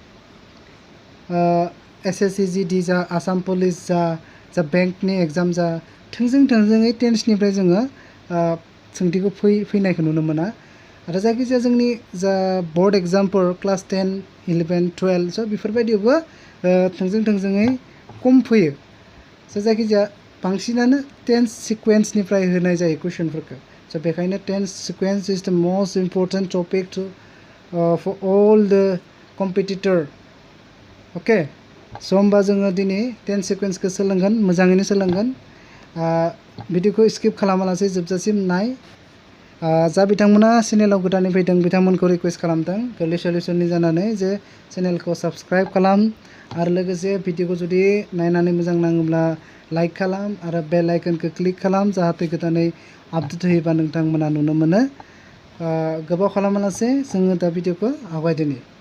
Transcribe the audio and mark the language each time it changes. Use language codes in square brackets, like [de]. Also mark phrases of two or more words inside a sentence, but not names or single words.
[brx] SSC GD जा आसाम पुलिस जा बेंकनि एग्जाम जा थोंजोङै टेन्सनिफ्राय जोङो सोंथिखौ फैनायखौ नुनो मोना आरो जायखिजाया जोंनि जा [en] board examphor [brx] क्लास 10, 11, 12 स' बेफोरबायदियावबो थोंजोङै खम फैयो स' जायखिजाया बांसिनानो [en] tense sequencenifrai [brx] होनाय जायो कुइसनफोरखौ स' बेखायनो [en] tense sequence is the most important topic to for all the competitor [brx] अके स' होमबा जोङो दिनै [en] tense sequencekhou [brx] सोलोंगोन मोजाङैनो सोलोंगोन भिडिअखौ स्किप खालामालासे जोबजासिम नाय जा बिथांमोना चेनेलाव गोदानै फैदों बिथांमोनखौ रिक्वेस्ट खालामदों गोरलै सल्युशननि जानानै जे चेनेलखौ साबस्क्राइब खालाम आरो लोगोसे भिडिअखौ जुदि नायनानै मोजां नाङोब्ला लाइक खालाम आरो [en] bell iconkhou [brx] क्लिक खालाम जाहाथे गोदानै आपडेट होयोबा नोंथांमोना नुनो मोनो गोबाव खालामालासे जोङो दा भिडिअखौ आवगायदिनि